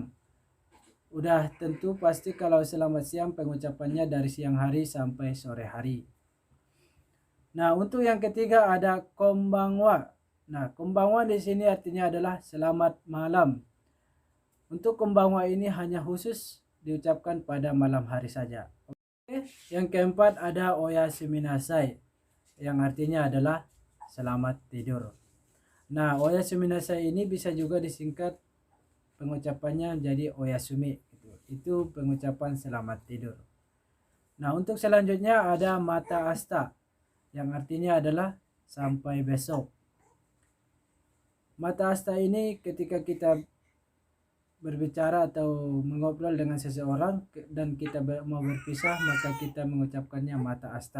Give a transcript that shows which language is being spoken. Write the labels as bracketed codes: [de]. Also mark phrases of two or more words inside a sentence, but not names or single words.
[id] Udah tentu pasti kalau selamat siang pengucapannya dari siang hari sampai sore hari. Nah, untuk yang ketiga ada konbanwa. Nah, konbanwa di sini artinya adalah selamat malam. Untuk konbanwa ini hanya khusus diucapkan pada malam hari saja. Oke. Yang keempat ada [ja] おやすみなさい, [id] yang artinya adalah selamat tidur. Nah, [ja] おやすみなさい [id] ini bisa juga disingkat pengucapannya jadi oyasumi. Itu pengucapan selamat tidur. Nah, untuk selanjutnya ada [ja] また明日, [id] yang artinya adalah sampai besok. [ja] また明日 [id] ini ketika kita berbicara atau mengobrol dengan seseorang dan kita mau berpisah, maka kita mengucapkannya [ja] また明日.